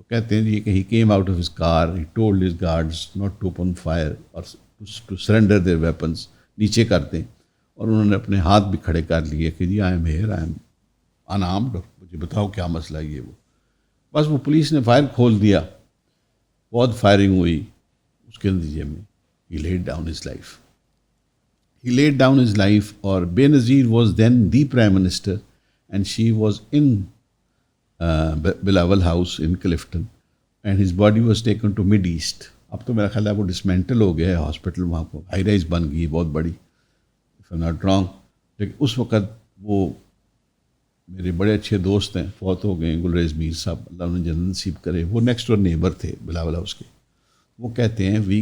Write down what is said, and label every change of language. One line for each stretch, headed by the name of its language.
Urdu: تو کہتے ہیں جی کہ
English: he came out of his car, he told his guards not to open fire اور to surrender their weapons,
Urdu: نیچے کر دیں. اور انہوں نے اپنے ہاتھ بھی کھڑے کر لیے کہ جی
English: I am here, I am unarmed,
Urdu: مجھے بتاؤ کیا مسئلہ ہے یہ وہ. بس وہ پولیس نے فائر کھول دیا, بہت فائرنگ ہوئی. اس کے نتیجے میں
English: He laid down his life. He laid down his life, اور Benazir was then the Prime Minister and she was in Bilawal House in Clifton and his body was taken to Mid East.
Urdu: اب تو میرا خیال ہے وہ ڈسمینٹل ہو گیا ہے ہاسپٹل, وہاں کو ہائی رائز بن گئی بہت بڑی,
English: if I'm not wrong.
Urdu: لیکن اس وقت وہ میرے بڑے اچھے دوست ہیں, فوت ہو گئے, گلریز میر صاحب, اللہ انہیں جنت نصیب کرے. وہ نیکسٹ ڈور نیبر تھے بلاول ہاؤس کے. وہ کہتے ہیں